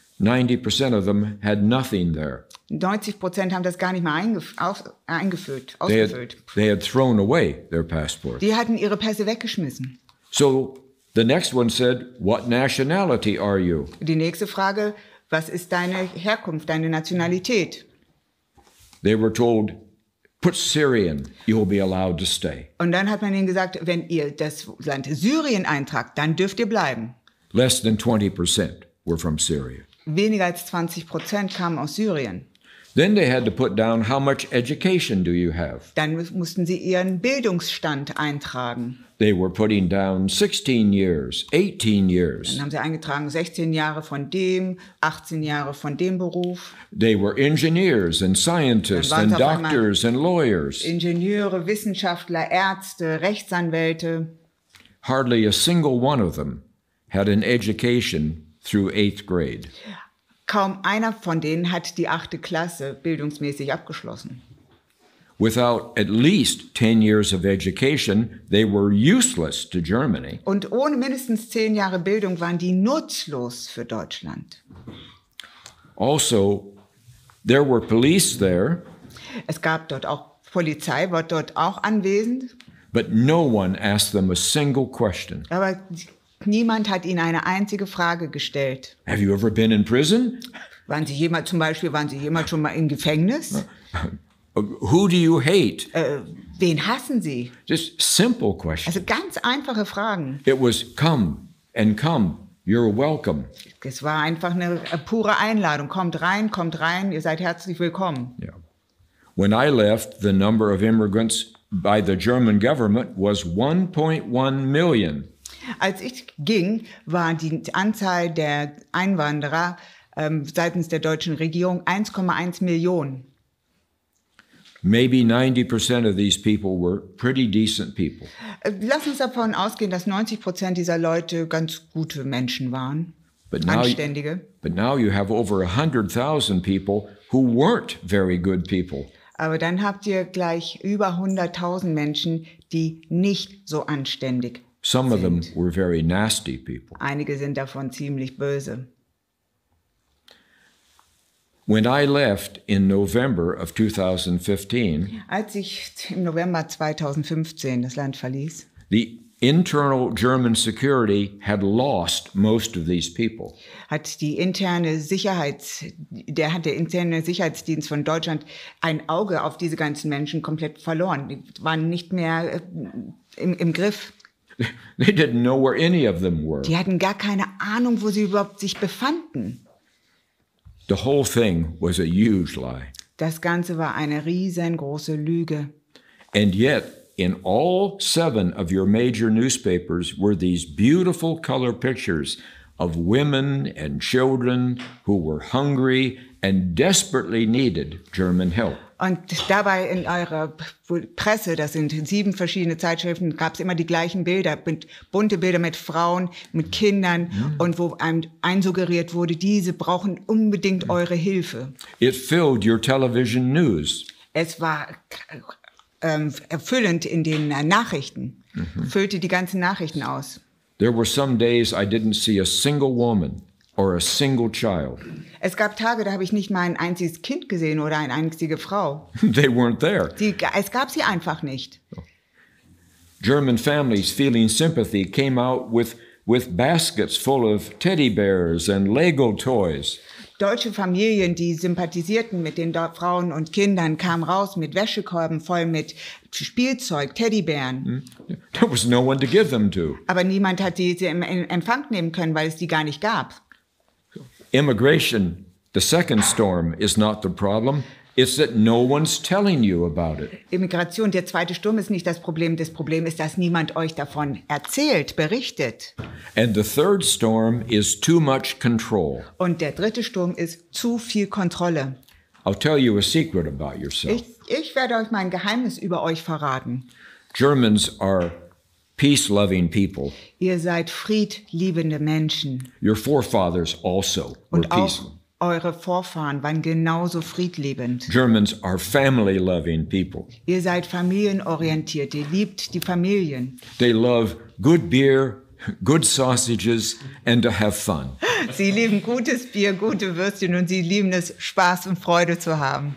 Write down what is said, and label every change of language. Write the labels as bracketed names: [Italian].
[English] 90% of them had nothing there. [German] 90% haben das gar nicht mehr ausgefüllt. [English] They had thrown away their passport. [German] Die hatten ihre Pässe weggeschmissen. [English] So the next one said, "What nationality are you?" [German] Die nächste Frage: Was ist deine Herkunft, deine Nationalität? [English] They were told, "Put Syrian, you will be allowed to stay." [German] Und dann hat man ihnen gesagt, wenn ihr das Land Syrien eintragt, dann dürft ihr bleiben. [English] Less than 20% were from Syria. [German] Weniger als 20% kamen aus Syrien. [English] Then they had to put down, how much education do you have? [German] Dann mussten sie ihren Bildungsstand eintragen. [English] They were putting down 16 years, 18 years. [German] Dann haben sie eingetragen 16 Jahre von dem, 18 Jahre von dem Beruf. [English] They were engineers and scientists and doctors and lawyers. [German] Ingenieure, Wissenschaftler, Ärzte, Rechtsanwälte. [English] Hardly a single one of them had an education through 8th grade. [German] Kaum einer von denen hat die 8. Klasse bildungsmäßig abgeschlossen. [English] Without at least 10 years of education, they were useless to Germany. [German] Und ohne mindestens 10 Jahre Bildung waren die nutzlos für Deutschland. [English] Also, there were police there. [German] Es gab dort auch Polizei, war dort auch anwesend. [English] But no one asked them a single question. [German] Aber niemand hat ihnen eine einzige Frage gestellt. [English] Have you ever been in prison? [German] Waren Sie jemand schon mal im Gefängnis? [English] Who do you hate? [German] Wen hassen Sie? [English] Just simple questions. [German] Also ganz einfache Fragen. [English] It was come and come. You're welcome. [German] Es war einfach eine pure Einladung. Kommt rein, ihr seid herzlich willkommen. [English] Yeah. When I left, the number of immigrants by the German government was 1.1 million. [German] Als ich ging, war die Anzahl der Einwanderer seitens der deutschen Regierung 1,1 Millionen. [English] Maybe 90% of these people were pretty decent people. [German] Lass uns davon ausgehen, dass 90% dieser Leute ganz gute Menschen waren, [English] But [German] Anständige. [English] now you have over 100,000 people who weren't very good people. [German] Aber dann habt ihr gleich über 100.000 Menschen, die nicht so anständig [English] Some of them [German] sind. [English] were very nasty people. [German] Einige sind davon ziemlich böse. [English] When I left in November of 2015, [German] Als ich im November 2015 das Land verließ, [English] the internal German security had lost most of these people. [German] hat der interne Sicherheitsdienst von Deutschland ein Auge auf diese ganzen Menschen komplett verloren. Die waren nicht mehr im Griff. [English] They didn't know where any of them were. [German] Die hatten gar keine Ahnung, wo sie überhaupt sich befanden. [English] The whole thing was a huge lie. [German] Das Ganze war eine riesengroße Lüge. [English] And yet, in all 7 of your major newspapers were these beautiful color pictures of women and children who were hungry and desperately needed German help. [German] Und dabei in eurer Presse, das sind 7 verschiedene Zeitschriften, gab es immer die gleichen Bilder, bunte Bilder mit Frauen, mit Kindern und wo einem einsuggeriert wurde, diese brauchen unbedingt eure Hilfe. [English] It filled your television news. [German] Es war erfüllend in den Nachrichten. füllte die ganzen Nachrichten aus. [English] There were some days I didn't see a single woman or a single child. [German] Es gab Tage, da habe ich nicht mal ein einziges Kind gesehen oder eine einzige Frau. [English] They weren't there. [German] Es gab sie einfach nicht. [English] German families feeling sympathy came out with baskets full of teddy bears and Lego toys. [German] Deutsche Familien, die sympathisierten mit den Frauen und Kindern, kamen raus mit Wäschekorben voll mit Spielzeug, Teddybären. [English] There was no one to give them to. [German] Aber niemand hat diese in Empfang nehmen können, weil es die gar nicht gab. [English] Immigration, the second storm, is not the problem. It's that no one's telling you about it. [German] Immigration, der zweite Sturm, ist nicht das Problem. Das Problem ist, dass niemand euch davon erzählt, berichtet. [English] And the third storm is too much control. [German] Und der dritte Sturm ist zu viel Kontrolle. [English] I'll tell you a secret about yourself. [German] Ich werde euch mein Geheimnis über euch verraten. [English] Germans are peace-loving people. [German] Ihr seid friedliebende Menschen. [English] Your forefathers also were [German] Und auch [English] peaceful. [German] eure Vorfahren waren genauso friedliebend. [English] Germans are family-loving people. [German] Ihr seid familienorientiert. Ihr liebt die Familien. [English] They love good beer, good sausages, and to have fun. [German] Sie lieben gutes Bier, gute Würstchen und sie lieben es, Spaß und Freude zu haben.